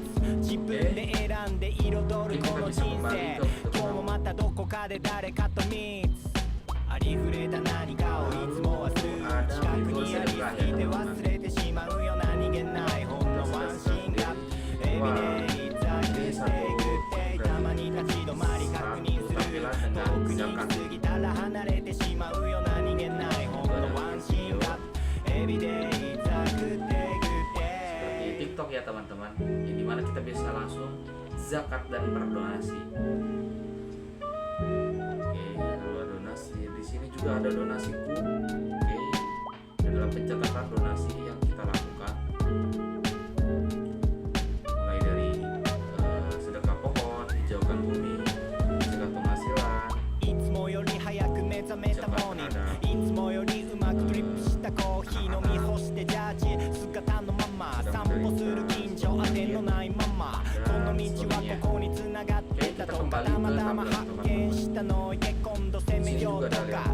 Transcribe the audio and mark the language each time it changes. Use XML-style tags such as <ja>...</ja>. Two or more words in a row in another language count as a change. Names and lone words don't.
<ja>自分で選んで彩るこの人生今日もまたどこかで誰かと密ありふれた何かをいつも忘れる近くにありすぎて忘れてしまうよ何気ないほんのワンシーンが</ja> <en>every day the good day good day</en> <ja>たまに立ち止まり確認する遠くに行き過ぎたら離れてしまうよ何気ないほんのワンシーンが</ja> <en>every day the good day good day</en> <id>TikTok ya teman-teman, yang dimana kita bisa langsung zakat dan berdonasi. Oke, lalu ada donasi. Di sini juga ada donasiku. Oke, ini adalah pencatatan donasi yang kita lakukan. Mulai dari sedekah pohon, hijaukan bumi, sedekah penghasilan.</id> <ja>いつもより早く目覚めたモーニングいつもよりうまくドリップしたコーヒー飲み干してジャージ姿のまま散歩する近所当てのないままこの道はここに繋がってたとかたまたま発見したので今度攻めようとか</ja>